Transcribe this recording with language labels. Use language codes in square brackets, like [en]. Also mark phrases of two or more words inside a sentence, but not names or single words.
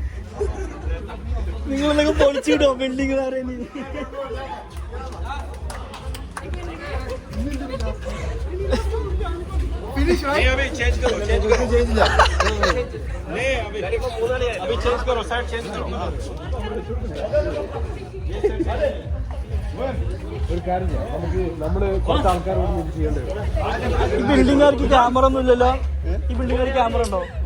[ml] നിങ്ങളെന്തൊക്കെ പൊളിച്ചിട്ടോ ബിൽഡിംഗ് വേറെ [hi] अभी चेंज करो अभी चेंज करो साइड चेंज करो [ml] ഒരു കാര്യം ചെയ്യാം, നമുക്ക് നമ്മള് കുറച്ച് ആൾക്കാരോട് ഇത് ചെയ്യേണ്ടി വരും. ഈ ബിൽഡിംഗുകാർക്ക് ക്യാമറ ഒന്നും ഇല്ലല്ലോ. ഈ ബിൽഡിംഗുകാർക്ക് ക്യാമറ ഉണ്ടോ?